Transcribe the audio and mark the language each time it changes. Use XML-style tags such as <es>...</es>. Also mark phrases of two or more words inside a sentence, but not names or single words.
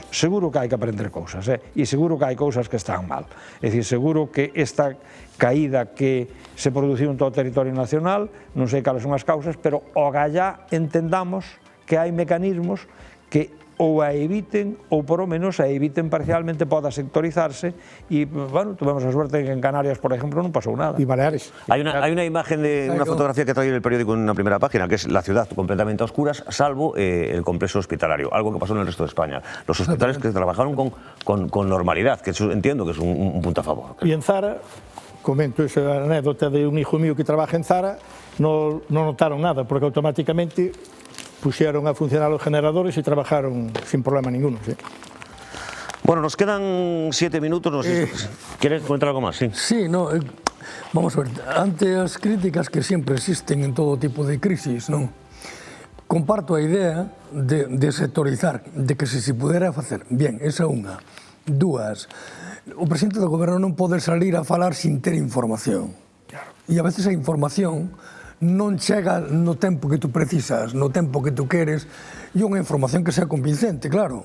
<gl>Seguro que hai que aprender cousas, e seguro que hai cousas que están mal, é dicir, seguro que esta caída que se produciu en todo o territorio nacional, non sei cales son as causas, pero ogallá entendamos que hai mecanismos que ou a eviten, ou</gl> <es>por lo menos</es> <gl>a eviten parcialmente, poda sectorizarse, e, bueno, tuvemos a suerte que en Canarias,</gl> <es>por ejemplo,</es> <gl>non pasou nada.</gl> <es>Y Baleares. Hay una imagen de una fotografía que ha traído el periódico en una primera página, que es la ciudad completamente a oscuras, salvo el complejo hospitalario, algo que pasó en el resto de España. Los hospitales que trabajaron con normalidad, que eso entiendo que es un punto a favor. Y en Zara, comento esa anécdota de un hijo mío que trabaja en Zara, no notaron nada, porque automáticamente pusieron a funcionar los generadores y trabajaron sin problema ninguno. ¿Sí? Bueno, nos quedan 7 minutos. No sé, ¿quieres comentar algo más? Sí.</es> <gl>Sí, no, vamos a ver, ante as críticas que sempre existen en todo tipo de crisis, non? Comparto a idea de sectorizar, de que se pudera facer. Bien, esa unha. Dúas, o presidente do goberno non pode salir a falar sin ter información. E a veces a información non chega no tempo que tú precisas, no tempo que tú queres, e unha información que sea convincente, claro.</gl>